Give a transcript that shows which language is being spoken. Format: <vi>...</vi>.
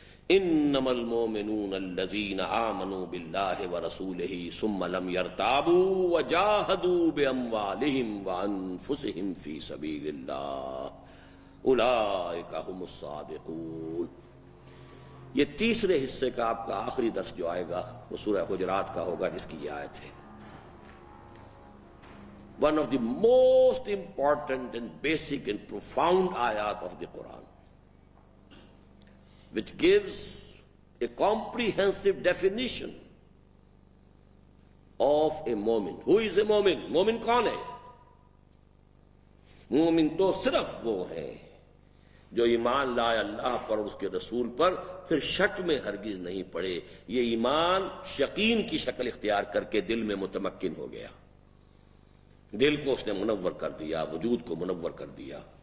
<ar>انما المؤمنون الذین آمنوا باللہ ورسولہ ثم لم یرتابوا وجاہدوا باموالہم وانفسہم فی سبیل اللہ اولئک ھم الصادقون.</ar> <ur>یہ تیسرے حصے کا آپ کا آخری درس جو آئے گا وہ سورہ حجرات کا ہوگا جس کی یہ آیت ہے.</ur> <en>One of the most important and basic and profound ayat of the Quran, which gives a comprehensive definition of a momin. Who is a momin?</en> <ur>Momin کون ہے؟ مومن تو صرف وہ ہے جو ایمان لائے اللہ پر اور اس کے رسول پر، پھر شک میں ہرگز نہیں پڑے. یہ ایمان یقین کی شکل اختیار کر کے دل میں متمکن ہو گیا، دل کو اس نے منور کر دیا، وجود کو منور کر دیا.</ur>